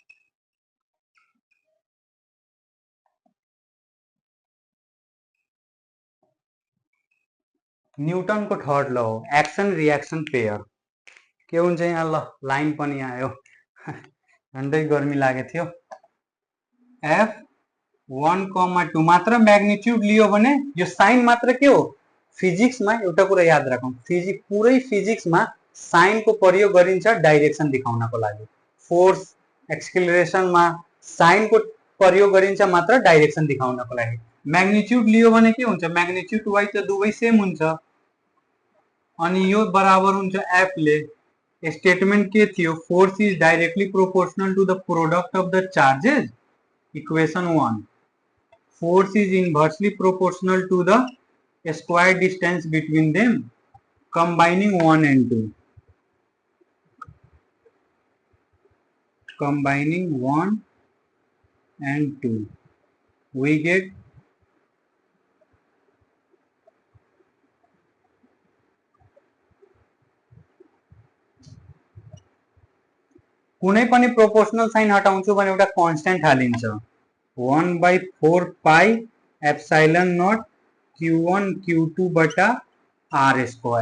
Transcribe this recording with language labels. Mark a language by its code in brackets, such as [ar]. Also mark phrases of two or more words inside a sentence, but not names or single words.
[ne] न्युटनको [en] third law [ne] हो [en] action reaction pair. [ne] के हुन्छ यहाँ? ल लाइन पनि आयो, झन्डै गर्मी लागेको थियो। F1,2 मात्र मैग्निट्यूड लियो भने यो साइन मात्र के हो? फिजिक्स में एउटा कुरा याद राखौं, पुरै फिजिक्स में साइन को प्रयोग गरिन्छ डाइरेक्सन दिखाउनको लागि। फोर्स एक्सिलरेशन में साइन को प्रयोग गरिन्छ मात्र डाइरेक्सन दिखाउनको लागि। मैग्निट्यूड लियो भने के हुन्छ? मैग्निट्यूड वाइ त दुवै सेम हुन्छ, अनि यो बराबर हुन्छ F ले। स्टेटमेंट के थियो? [en] force is directly proportional to the product of the charges. [ne] इक्वेशन 1, [en] force is inversely proportional to the square distance between them, combining 1 and 2, combining 1 and 2 we get [ne] कुनै पनि प्रोपोर्शनल साइन हटाउँछु भने एउटा कन्स्टेन्ट हालिन्छ, [en] 1/4 pi epsilon naught q1 q2 बटा r स्क्वायर।